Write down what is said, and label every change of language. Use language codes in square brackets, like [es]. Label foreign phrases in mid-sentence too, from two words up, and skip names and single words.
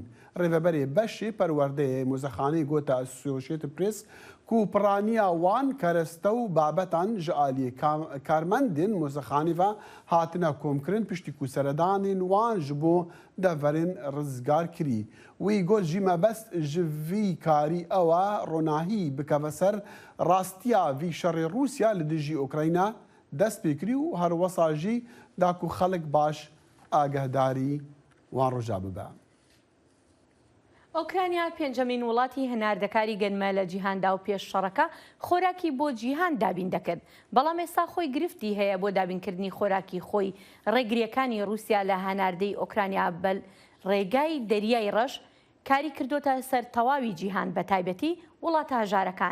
[ku] Rêveberê beşê perwerdeyê mozexaneyê gote Associated Press ku piraniya wan kereste û babetan ji aliyê karmendên mozexanê ve hatine komkirin piştî ku seredanên wan ji bo deverên rizgar kirî. Wî got jî mebest ji vî karî ew e ronahî bikeve ser rastiya vî şerê Rûsya li dijî Ukrayna dest pê kirî û her wesa jî da ku xelek baş agehdarî وان ڕۆژا ببە. [ckb] ئۆکرانیا پێنجەمین وڵاتی هەناردەکاری گەنمە لە جیهاندا و پێش شەڕەکە خۆراکی بۆ جیهان دابین دەکرد. بەڵام ئێستا خۆی گرفتی هەیە بۆ دابینکردنی خۆراکی خۆی. ڕێگریەکانی رووسیا لە هەناردەی ئۆکرانیا بەل ڕێگای دەریای ڕەش کاری کردوتە سەر تەواوی جیهان بە تایبەتی وڵاتە هەژارەکان.